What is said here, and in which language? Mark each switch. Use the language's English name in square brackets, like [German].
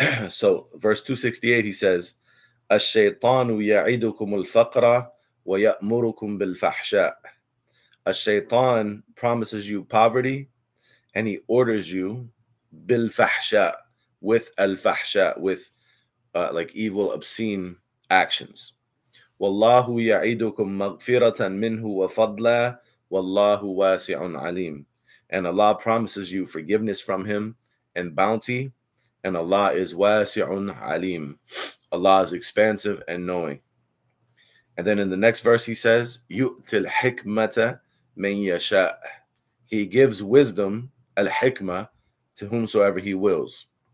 [English] So verse 268, he says, [Arabic] الشيطان يعدكم الفقر ويأمركم بالفحشاء. [English] الشيطان promises you poverty and he orders you بالفحشاء, with al-fahsha, with like evil, obscene actions. [Arabic] والله يعيدكم مغفرة منه وفضلا والله واسع عليم. [English] And Allah promises you forgiveness from him and bounty, and Allah is wasi'un alim. Allah is expansive and knowing. And then in the next verse he says, [Arabic] يُؤْتِ الْحِكْمَةَ مَنْ يَشَاءُ. [English] He gives wisdom, al-hikmah, to whomsoever he wills.